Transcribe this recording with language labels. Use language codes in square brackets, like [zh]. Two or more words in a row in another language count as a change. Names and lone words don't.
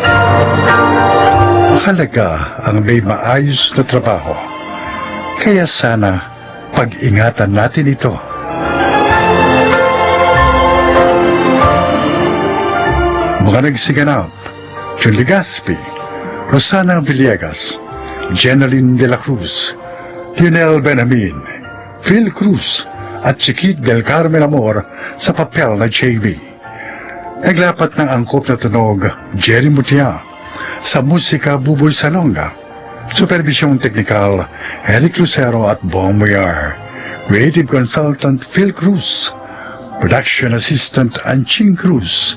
[tl] Mahalaga ang may maayos na trabaho. Kaya sana pag-ingatan natin ito. Mga nagsiganap, Jun Legaspi, Rosana Villegas, Jeneline de la Cruz, Lionel Benamin, Phil Cruz, at Chiquit del Carmen Amor sa papel na JB. Naglapat ng angkop na tunog, Jerry Mutia, sa musika Buboy Salonga, supervisyong teknikal, Eric Lucero at Bong Muyar, [en] creative consultant [tl] Phil Cruz, [en] production assistant [tl] Anching Cruz.